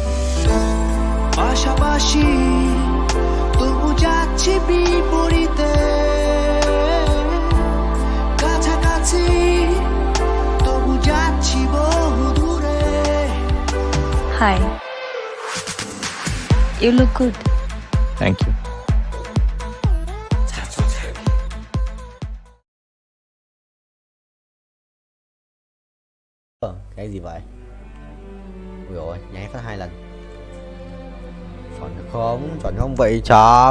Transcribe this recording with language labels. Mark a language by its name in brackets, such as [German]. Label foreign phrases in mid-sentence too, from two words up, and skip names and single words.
[Bangla] পাশাপাশি তবু যাচ্ছি বিপরীতে, কাছাকাছি তবু যাচ্ছি বহু দূরে। [English] হাই, you look good. thank you. [Vietnamese] Cái gì vậy? Ui dồi, nháy phát 2 lần. Chuẩn không vậy chấm.